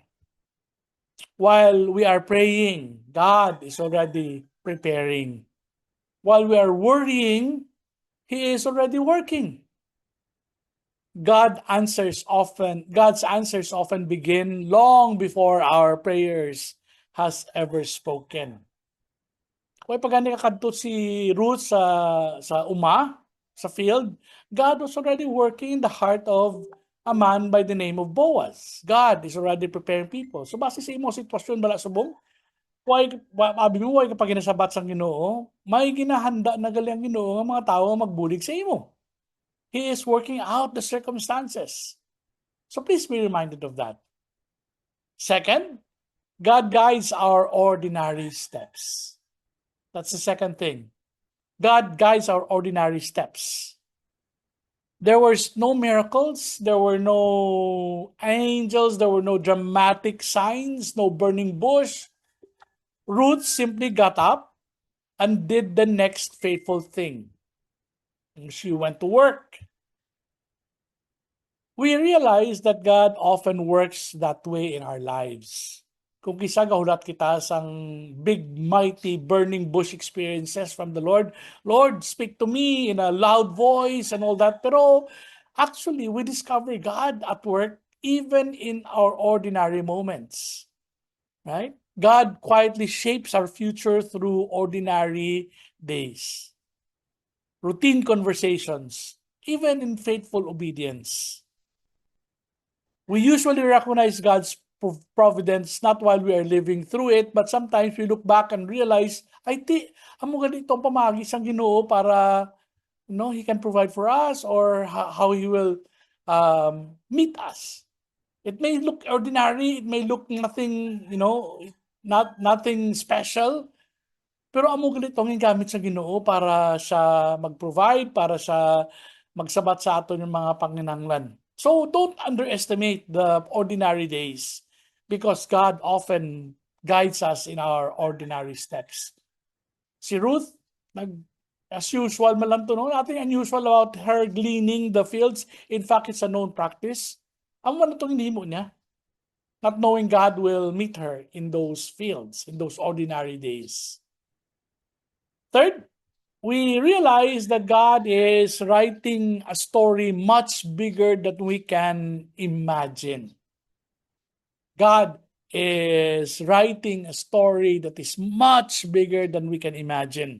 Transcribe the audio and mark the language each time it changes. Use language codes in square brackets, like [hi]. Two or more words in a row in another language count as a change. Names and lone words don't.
[en] While we are praying, God is already preparing. While we are worrying, He is already working. God's answers often begin long before our prayers has ever spoken. [hil] Kung pagani kakadto si Ruth sa field, [en] God was already working in the heart of a man by the name of Boaz. God is already preparing people. [hil] So base sa imong sitwasyon bala subong, abi mo way kapag ginasabat sang Ginoo, may ginahanda na gali ang Ginoo nga mga tawo nga magbulig sa imo. [en] He is working out the circumstances. So please be reminded of that. Second, God guides our ordinary steps. That's the second thing. God guides our ordinary steps. There was no miracles, there were no angels, there were no dramatic signs, no burning bush. Ruth simply got up and did the next faithful thing. And she went to work. We realize that God often works that way in our lives. [hil] Kung kisa gahulat kita sang [en] big, mighty, burning bush experiences from the Lord, Lord, speak to me in a loud voice and all that. Pero actually, we discover God at work even in our ordinary moments. Right? God quietly shapes our future through ordinary days. Routine conversations, even in faithful obedience. We usually recognize God's providence not while we are living through it, but sometimes we look back and realize, [hil] ay amo ganito pamagi sang Ginoo para [en] He can provide for us or how He will meet us. It may look ordinary, it may look nothing, nothing special, [hil] pero amo ganito ang gamit sa Ginoo para siya mag-provide, para siya magsabat sa aton yung mga panginahanglan. [en] So don't underestimate the ordinary days because God often guides us in our ordinary steps. Si Ruth, as usual, [hil] malantunon natin [en] unusual about her gleaning the fields. In fact, it's a known practice. [hil] Ang ano itong hinimo niya? [en] Not knowing God will meet her in those fields, in those ordinary days. Third, we realize that God is writing a story much bigger than we can imagine. God is writing a story that is much bigger than we can imagine.